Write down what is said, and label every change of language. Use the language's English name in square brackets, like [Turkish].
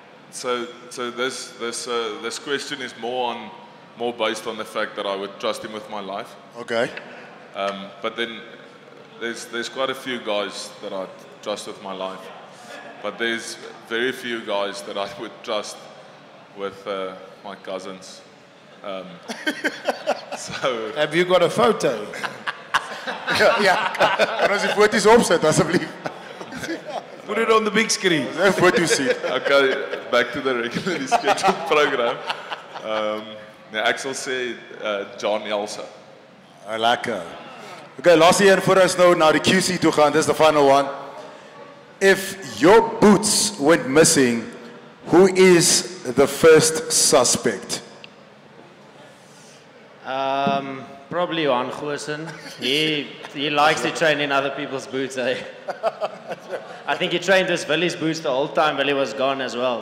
[English] So this question is more based on the fact that I would trust him with my life. Okay. But then there's quite a few guys that I trust with my life, but there's very few guys that I would trust with my cousins. So have you got a photo? [Afrikaans] Kan ons die foto's opsit asseblief? [English] Put it on the big screen. [Afrikaans] Een foto sien. [English] Okay, back to the regularly scheduled program. [Afrikaans] Ek sal sê John Elsa. Lekker. Okay, laaste een voor ons nou na die QC toe gaan. [English] This is the final one. If your boots went missing, who is the first suspect? Probably Johan Goosen. He likes to train in other people's boots. I think he trained his Willie's boots the whole time Willie was gone as well.